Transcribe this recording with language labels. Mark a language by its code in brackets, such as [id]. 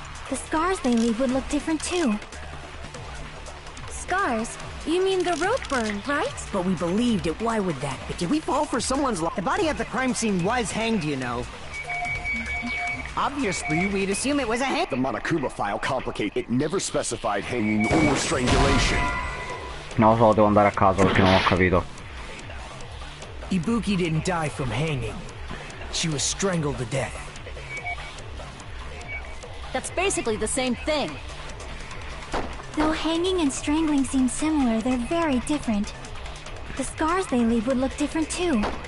[en] The scars they leave would look different too. Scars? You mean the rope burn, right? But we believed it. Why would that be? Did we fall for someone's lie? The body at the crime scene was hanged, you know. Obviously, we'd assume it was a hang... The Monokuma file it never specified hanging or strangulation. [it] Non lo so, devo andare a casa perché non ho capito. [en] Ibuki didn't die from hanging. She was strangled to death. That's basically the same thing. Though hanging and strangling seem similar, they're very different. The scars they leave would look different too.